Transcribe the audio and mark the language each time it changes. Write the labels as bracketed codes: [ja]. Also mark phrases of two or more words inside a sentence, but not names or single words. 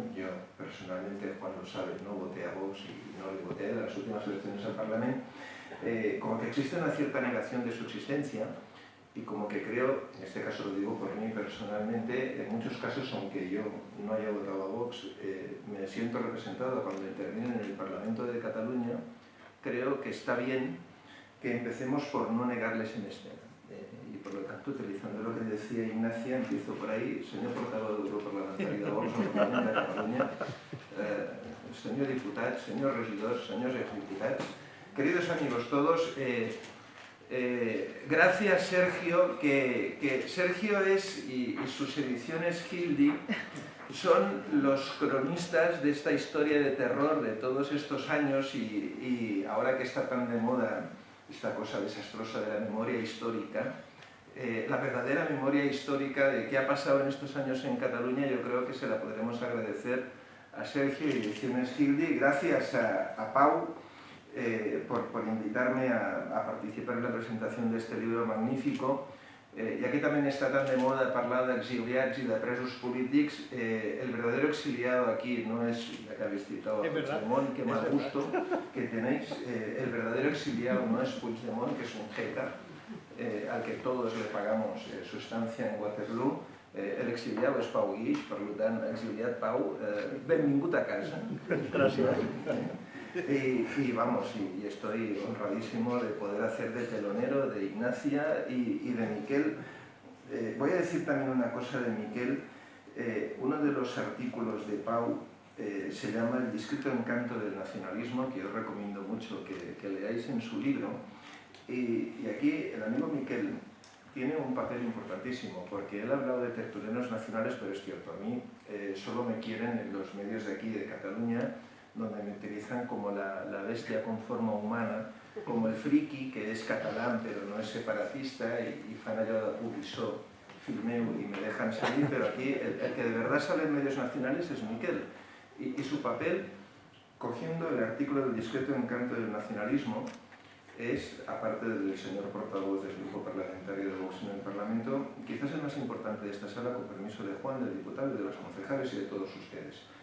[es] Yo personalmente, Juan lo sabe, no voté a Vox y no le voté en las últimas elecciones al Parlamento, como que existe una cierta negación de su existencia, y como que creo, en este caso lo digo por mí personalmente, en muchos casos, aunque yo no haya votado a Vox, me siento representado cuando intervienen en el Parlamento de Cataluña. Creo que está bien que empecemos por no negarles en escena. Y por lo tanto, utilizando lo que decía Ignacia, empiezo por ahí. Señor portavoz [ca] del grup parlamentari de Vox al Parlament de Catalunya, senyor diputat, senyors regidors, senyors exdiputats, [es] queridos amigos todos, gracias Sergio, que Sergio y sus ediciones Gildi son los cronistas de esta historia de terror de todos estos años, y ahora que está tan de moda esta cosa desastrosa de la memoria histórica, la verdadera memoria histórica de qué ha pasado en estos años en Cataluña, yo creo que se la podremos agradecer a Sergio y Ediciones Gildi. Gracias a Pau por invitarme a participar en la presentación de este libro magnífico. [ca] ja que també està tan de moda parlar d'exiliats i de presos polítics, [es] el verdadero exiliado aquí no es, ya que habéis citado a Puigdemont, que mal gusto que tenéis, el verdadero exiliado no es Puigdemont, que es un jeta, al que todos le pagamos su estancia en Waterloo. El exiliado es Pau Guix, [ca] per tant, exiliat Pau, benvingut a casa. [es] Gracias. Y vamos, y estoy honradísimo de poder hacer de telonero de Ignacia y de Miquel. Voy a decir también una cosa de Miquel. Uno de los artículos de Pau se llama El discreto encanto del nacionalismo, que os recomiendo mucho que leáis en su libro. Y aquí el amigo Miquel tiene un papel importantísimo, porque él ha hablado de tertulianos nacionales, pero es cierto, a mí solo me quieren en los medios de aquí, de Cataluña, donde me utilizan como la bestia con forma humana, como el friki, que es catalán pero no es separatista, y [ca] fan allò de publiçó, filmeu [es] y me dejan salir, pero aquí el que de verdad sale en medios nacionales es Miquel. Y su papel, cogiendo el artículo del discreto encanto del nacionalismo, es, aparte del señor portavoz del grupo parlamentario de Vox en el Parlamento, quizás el más importante de esta sala, con permiso de Juan, del diputado, de los concejales y de todos ustedes.